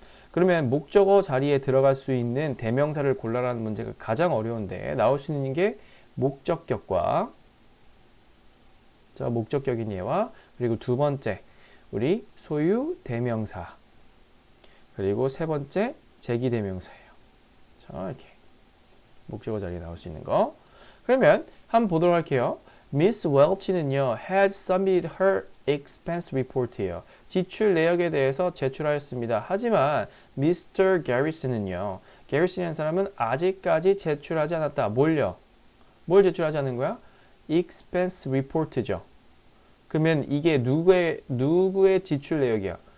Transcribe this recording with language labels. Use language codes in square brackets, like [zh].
[ko] 그러면 목적어 자리에 들어갈 수 있는 대명사를 골라라는 문제가 가장 어려운데 나올 수 있는 게 목적격과, 자, 목적격인 얘와, 그리고 두 번째 우리 소유 대명사, 그리고 세 번째 제기대명사예요. 자, 이렇게 목적어 자리에 나올 수 있는 거. 그러면 한번 보도록 할게요. [en] Miss Welch는요, has submitted her expense report이에요. [ko] 지출 내역에 대해서 제출하였습니다. 하지만 Mr. Garrison은요, Garrison이라는 사람은 아직까지 제출하지 않았다. 뭘요? 뭘 제출하지 않은 거야? expense report죠. 그러면 이게 누구의 지출 내역이야?